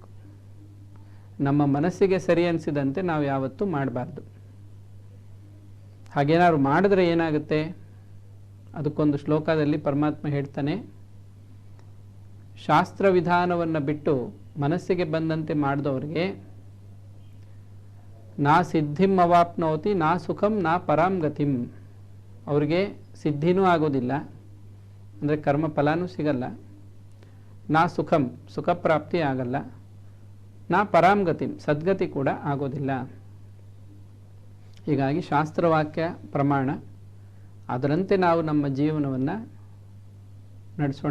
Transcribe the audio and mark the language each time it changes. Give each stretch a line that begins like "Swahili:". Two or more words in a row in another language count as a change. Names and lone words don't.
Kannada: ನಮ್ಮ ಮನಸ್ಸಿಗೆ ಸರಿ ಅನಿಸಿದಂತೆ ನಾವು ಯಾವತ್ತೂ ಮಾಡಬಾರ್ದು. ಹಾಗೇನಾದ್ರು ಮಾಡಿದ್ರೆ ಏನಾಗುತ್ತೆ? ಅದಕ್ಕೊಂದು ಶ್ಲೋಕದಲ್ಲಿ ಪರಮಾತ್ಮ ಹೇಳ್ತಾನೆ, ಶಾಸ್ತ್ರ ವಿಧಾನವನ್ನು ಬಿಟ್ಟು ಮನಸ್ಸಿಗೆ ಬಂದಂತೆ ಮಾಡಿದವ್ರಿಗೆ
Sanskrit: ನಾ ಸಿದ್ಧಿಂ ಅವಾಪ್ನೋತಿ ನಾ ಸುಖಂ ನಾ ಪರಾಂ ಗತಿಂ.
Kannada: ಅವ್ರಿಗೆ ಸಿದ್ಧಿನೂ ಆಗೋದಿಲ್ಲ, ಅಂದರೆ ಕರ್ಮ ಫಲನೂ ಸಿಗಲ್ಲ.
Sanskrit: ನಾ ಸುಖಂ
Kannada: ಸುಖಪ್ರಾಪ್ತಿ ಆಗಲ್ಲ.
Sanskrit: ನಾ ಪರಾಂ ಗತಿಂ
Kannada: ಸದ್ಗತಿ ಕೂಡ ಆಗೋದಿಲ್ಲ. ಹೀಗಾಗಿ ಶಾಸ್ತ್ರವಾಕ್ಯ ಪ್ರಮಾಣ ಅದರಂತೆ ನಾವು ನಮ್ಮ ಜೀವನವನ್ನು ನಡೆಸೋಣ.